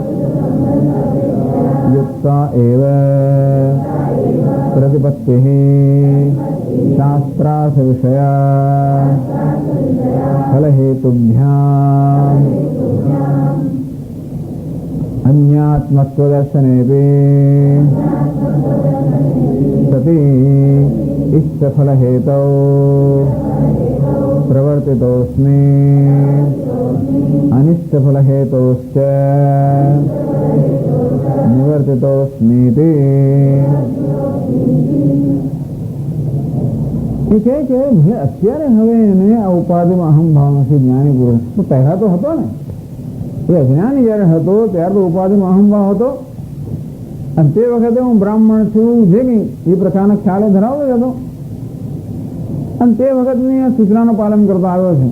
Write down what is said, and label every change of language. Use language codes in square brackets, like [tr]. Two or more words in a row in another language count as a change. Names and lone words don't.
[sa] युक्ता एव प्रतिपत्तिः शास्त्रार्थ विषया फलहेतुभ्याम अन्यात्मत्वदर्शनेपी सति इष्टफल हेतौ प्रवर्तितोऽस्मि अनिष्टफल हेतोश्च निवर्तितोऽस्मीति। [gu] કે જે અત્યારે હવે એને આ ઉપાધિમાં અહમ ભાવ નથી જ્ઞાની પુરુષ, તો પહેલા તો હતો ને, એ અજ્ઞાની જયારે હતો ત્યારે તો ઉપાધિમાં અહમ ભાવ હતો, અને તે વખતે હું બ્રાહ્મણ છું જે કંઈ એ પ્રકારના ખ્યાલ ધરાવતો જ હતો, અને તે વખતની સૂચનાનું પાલન કરતો આવ્યો છે.